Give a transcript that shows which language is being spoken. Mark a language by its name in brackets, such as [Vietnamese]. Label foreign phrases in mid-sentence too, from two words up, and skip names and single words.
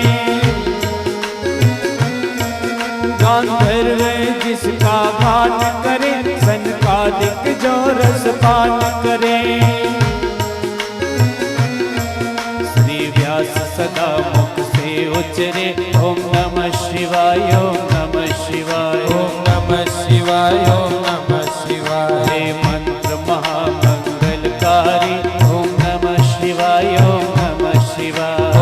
[Hindi] गांधर्व जिसका गान करे, सनकादिक जो रस पान करे. श्री व्यास सदा मुख से उचरे, [Sanskrit] ओम नमः शिवाय, ओम नमः शिवाय, ओम नमः शिवाय. शिवाय ओम नमः शिवाय [Hindi] हे मंत्र महामंगलकारी [Sanskrit] ओम नमः शिवाय ओम नमः शिवाय